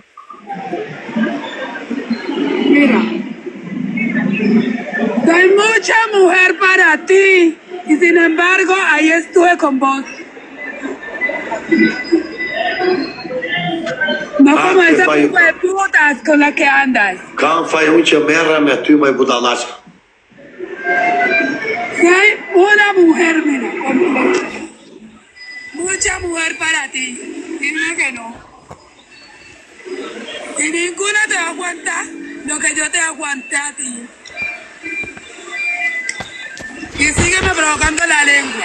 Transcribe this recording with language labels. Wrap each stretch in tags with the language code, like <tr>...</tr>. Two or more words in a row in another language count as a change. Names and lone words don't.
<es>Mira. Soy mucha mujer para ti. Y sin embargo, ahí estuve con vos. No como esa tipo de putas con la que andas.</es> <sq>Kam faj unë që merre me ty më i budalash.</sq> <es>Soy una mujer, mira. Mucha mujer para ti. Dime que no. Y ninguna te va a aguantar lo que yo te aguanté a ti. Y sígueme provocando la lengua.</es>